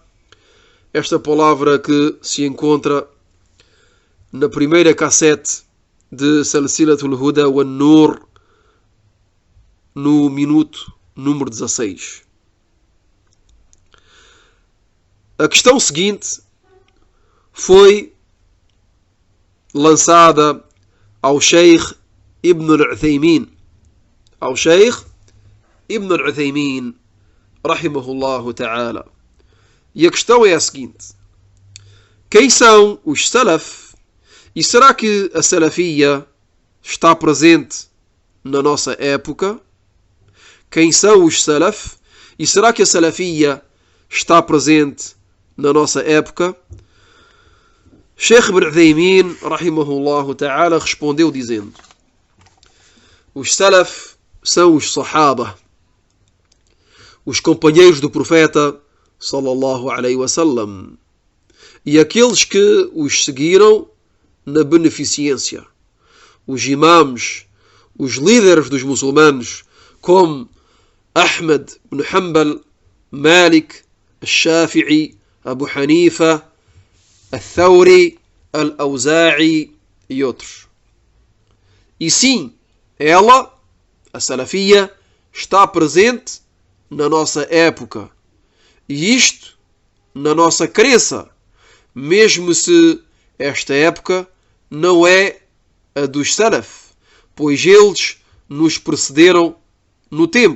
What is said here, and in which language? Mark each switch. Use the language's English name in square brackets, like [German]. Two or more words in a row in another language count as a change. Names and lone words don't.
[Portuguese] Esta palavra que se encontra na primeira cassete de Salsilatul Huda wa Nur, no minuto número 16. A questão seguinte foi lançada ao Sheikh Ibn al-Uthaymin, [Arabic] رحمه الله تعالى. [Portuguese] E a questão é a seguinte: quem são os Salaf? E será que a Salafia está presente na nossa época? Quem são os Salaf? E será que a Salafia está presente na nossa época? Sheikh Ibn Uthaymin, [Arabic] رحمه الله تعالى, [Portuguese] respondeu dizendo: os Salaf são os Sahaba, os companheiros do profeta [Arabic] صلى الله عليه وسلم, [Portuguese] e aqueles que os seguiram na beneficência, os imãs, os líderes dos muçulmanos, como Ahmad ibn Hanbal, Malik, Al-Shafi'i, Abu Hanifa, Al-Thawri, Al-Awza'i e outros. E sim, ela, a salafia, está presente na nossa época. E isto na nossa crença, mesmo se esta época não é a dos Salaf, pois eles nos precederam no tempo.